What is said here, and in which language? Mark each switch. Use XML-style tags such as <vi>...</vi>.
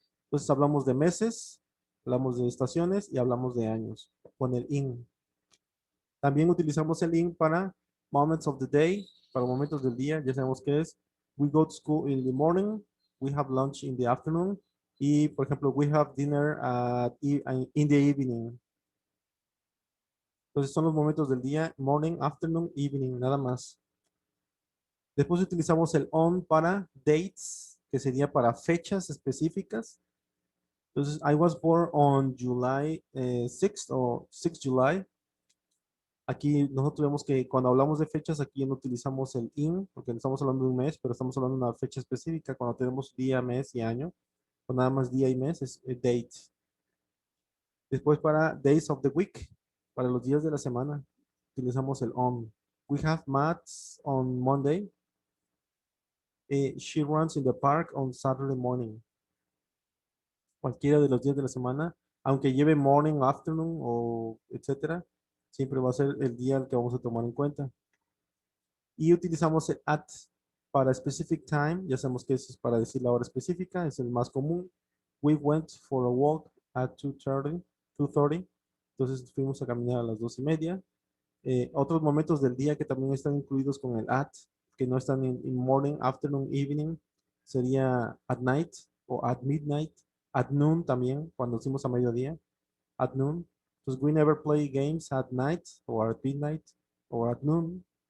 <es>Entonces hablamos de meses, hablamos de estaciones y hablamos de años con el in. También utilizamos el in para</es> <en>moments of the day,</en> <es>para momentos del día. Ya sabemos qué es.</es> <en>We go to school in the morning. We have lunch in the afternoon.</en> <es>Y, por ejemplo,</es> <en>we have dinner in the evening.</en> <es>Entonces son los momentos del día, morning, afternoon, evening, nada más. Después utilizamos el on para dates, que sería para fechas específicas.</es> <en>Entonces, I was born on July 6th o 6 July.</en> <es>Aquí nosotros vemos que cuando hablamos de fechas, aquí no utilizamos el in, porque no estamos hablando de un mes, pero estamos hablando de una fecha específica. Cuando tenemos día, mes y año, o nada más día y mes, es date. Después para</es> <en>days of the week,</en> <es>para los días de la semana, utilizamos el on.</es> <en>We have maths on Monday. She runs in the park on Saturday morning.</en> <es>Cualquiera de los días de la semana, aunque lleve morning, afternoon o etcétera, siempre va a ser el día al que vamos a tomar en cuenta. Y utilizamos el at para specific time. Ya sabemos que eso es para decir la hora específica, es el más común.</es> <en>We went for a walk at 2:30. 2:30.</en> <es>Entonces fuimos a caminar a las 2:30. Otros momentos del día que también están incluidos con el at, que no están en morning, afternoon, evening, sería at night o at midnight, at noon también, cuando decimos a mediodía, at noon.</es> <en>Entonces, we never play games at night or at midnight or at noon.</en>